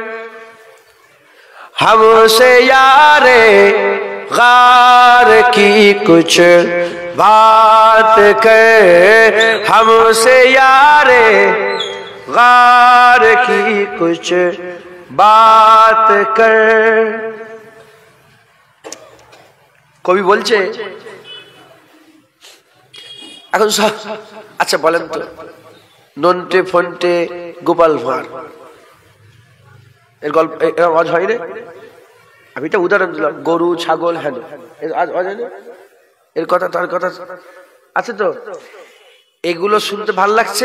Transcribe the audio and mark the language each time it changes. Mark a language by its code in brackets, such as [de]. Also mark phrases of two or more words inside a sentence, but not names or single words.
[ur] ہم سے یار غار کی کچھ بات کر، ہم سے یار غار کی کچھ بات کر۔ [bn] কবি বলছে এখন আচ্ছা বলেন তো, নন্টে ফন্টে গোপাল ভাঁড় এর গল্প আজ হয় না? আমি এটা উদাহরণ দিলাম, গরু ছাগল হেন এর কথা তার কথা আছে তো, এগুলো শুনতে ভাল লাগছে?